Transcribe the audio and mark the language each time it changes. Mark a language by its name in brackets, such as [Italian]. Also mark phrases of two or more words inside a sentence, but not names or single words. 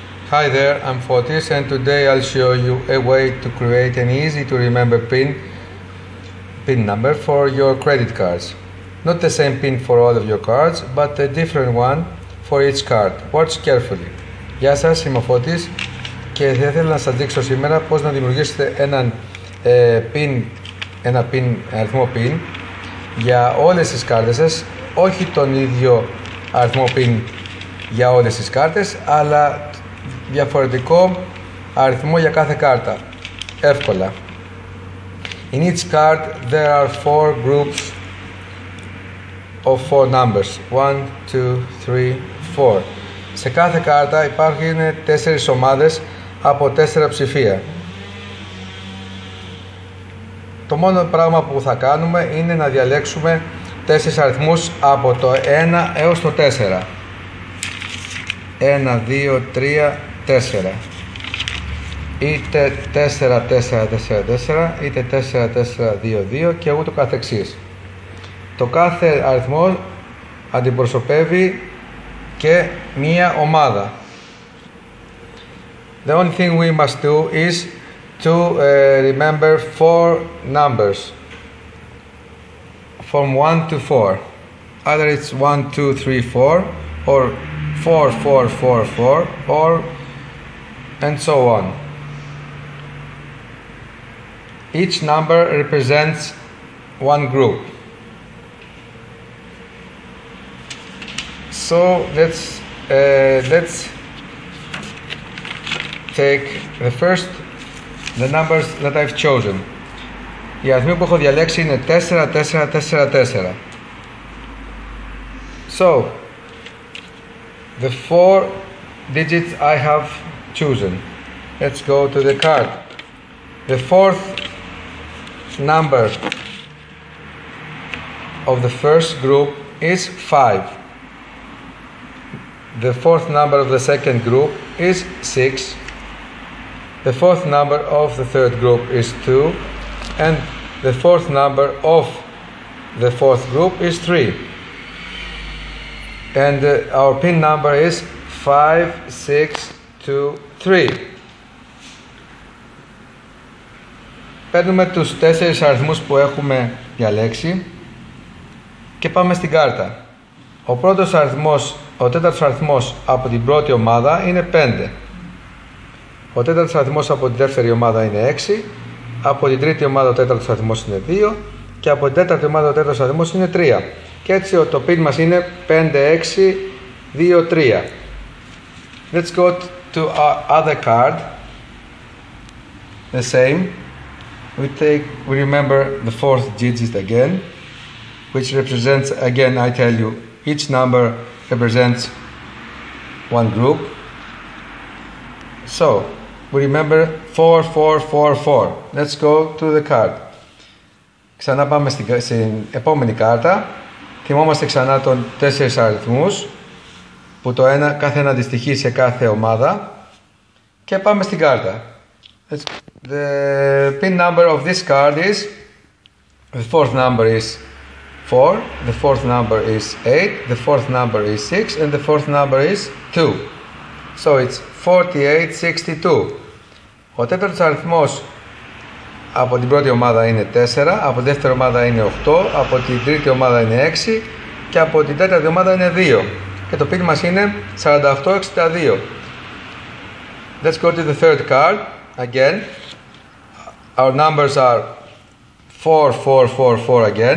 [English] Hi there, I'm Fotis and today I'll show you a way to create an easy to remember PIN number for your credit cards. Not the same PIN for all of your cards, but a different one for each card. Watch carefully. [Greek] Γεια σας, είμαι ο Φώτης και θα ήθελα να σας δείξω σήμερα πώς να δημιουργήσετε ένα αριθμό PIN για όλες τις κάρτες σας, όχι τον ίδιο αριθμό PIN για όλες τις κάρτες, αλλά διαφορετικό αριθμό για κάθε κάρτα. Εύκολα. [English] In each card there are 4 groups of 4 numbers. 1, 2, 3, 4. [Greek] Σε κάθε κάρτα υπάρχουν 4 ομάδες από 4 ψηφία. Το μόνο πράγμα που θα κάνουμε είναι να διαλέξουμε 4 αριθμούς από το 1 έως το 4. 1, 2, 3, 4. Είτε 4, 4, 4, 4, είτε 4, 4, 2, 2 και ούτω καθεξής. Το κάθε αριθμό αντιπροσωπεύει και μία ομάδα. [English] The only thing we must do is to remember 4 numbers from 1 to 4. Either it's 1, 2, 3, 4 or 4, 4, 4, 4 or and so on. Each number represents one group. So let's take the numbers that I've chosen. [Greek] Οι αριθμοί που έχω διαλέξει είναι 4, 4, 4, 4. [English] So the 4 digits I have chosen. Let's go to the card. The fourth number of the first group is 5. The fourth number of the second group is 6. The fourth number of the third group is 2. And the fourth number of the fourth group is 3. And our PIN number is 5, 6, 2, 3. [Greek] Παίρνουμε τους 4 αριθμούς που έχουμε διαλέξει και πάμε στην κάρτα. Ο τέταρτος αριθμός από την πρώτη ομάδα είναι 5. Ο τέταρτος αριθμός από την δεύτερη ομάδα είναι 6. Από την τρίτη ομάδα ο τέταρτος αριθμός είναι 2. Και από την τέταρτη ομάδα ο τέταρτος αριθμός είναι 3. Και έτσι το PIN μας είναι 5, 6, 2, 3. [English] Let's go to our other card. The same. We remember the fourth digit again, which represents, again I tell you, each number represents one group. So we remember 4, 4, 4, 4. Let's go to the card. [Greek] Ξανά πάμε στην επόμενη κάρτα. Θυμόμαστε ξανά των 4 αριθμούς που κάθε ένα αντιστοιχεί σε κάθε ομάδα και πάμε στην κάρτα. [English] The PIN number of this card is, the fourth number is 4, the fourth number is 8, the fourth number is 6 and the fourth number is 2. So it's 4862. [Greek] Ο τέταρτος αριθμός από την πρώτη ομάδα είναι 4, από την δεύτερη ομάδα είναι 8, από την τρίτη ομάδα είναι 6 και από την τέταρτη ομάδα είναι 2. Και το PIN μας είναι 4862. [English] Let's go to the third card. Again, our numbers are 4, 4, 4, 4 again.